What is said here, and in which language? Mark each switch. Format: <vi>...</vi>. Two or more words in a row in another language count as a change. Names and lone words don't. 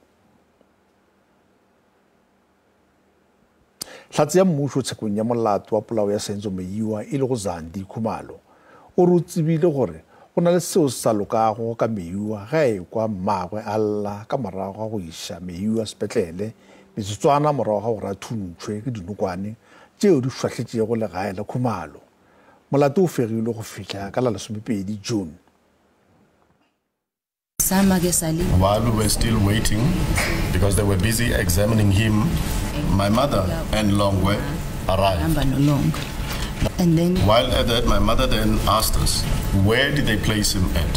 <nso>Hlatse ya mmušo tshekong ya molato wa polao ya Senzo Meiwa e le go Zandi Khumalo o re o tsebile gore go na le seo se sa lokago ka Meiwa ga e kwa mmagwe a lla ka morago ga go iša Meiwa sepetlele metsotswana morago ga gore a thuntšhwe ke dinokwane tšeo di šwahletšego legae la Khumalo. Molato o fegilwe go fihla ka la 12 June.</nso> <en>While we were still waiting, because they were busy examining him, my mother and Longwe arrived. And then, while at that, my mother then asked us, where did they place him at?</en>